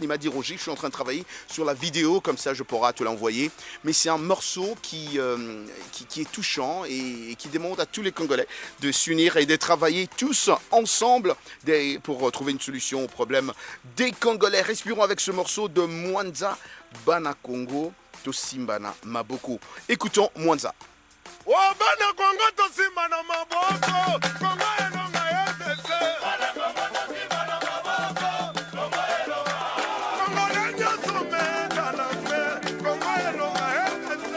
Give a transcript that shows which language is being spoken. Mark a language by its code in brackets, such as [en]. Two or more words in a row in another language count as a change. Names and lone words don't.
[fr] Il m'a dit, Roger, je suis en train de travailler sur la vidéo. Comme ça, je pourrai te l'envoyer. Mais c'est un morceau qui est touchant et qui demande à tous les Congolais de s'unir et de travailler tous ensemble pour trouver une solution au problème des Congolais. Respirons avec ce morceau de Mwanza, Bana Congo, Tosimbana Maboko. Écoutons Mwanza. [ln] Oh, Bana Congo, Tosimbana Maboko, Congo enonga yetese. Bana Congo, Tosimbana Maboko, Congo enonga. Congo lenyo someta na fe, Congo enonga yetese.